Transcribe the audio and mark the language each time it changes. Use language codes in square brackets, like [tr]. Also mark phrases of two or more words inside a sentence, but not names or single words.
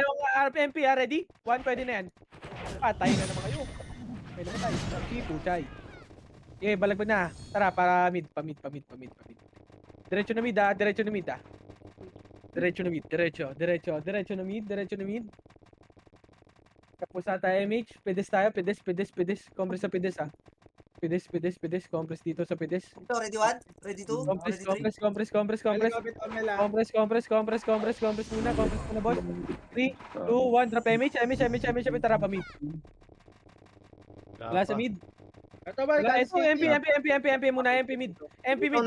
[tl] na yung RPMP, ha? Ready? 1, pwede na yan. Patay na naman kayo. Pwede na tayo. Sige, puchay. Okay, balagbag na. Tara, para mid, pa mid, pa mid, pa mid, pa mid. Diretso na mid, ha? Diretso na mid, ha? Diretso na mid, diretso, diretso, diretso na mid, diretso na mid. Tapos na tayo, MH. Pedes tayo, pedes, pedes, pedes. Compress sa pedes, ha? Pedes, pedes, pedes. Compress dito sa pedes. Ito, ready 1? Ready 2? Compress, Ready 3? compress, compress, compress, Mel, compress. ikaw bitaw Mel ah. Compress, compress, compress, compress, compress muna, boss. 3, 2, 1, drop MH, MH, MH, MH, MH, tara pa mid. Wala sa mid. Ito ba, Wala, guys? MP muna, MP mid. MP mid,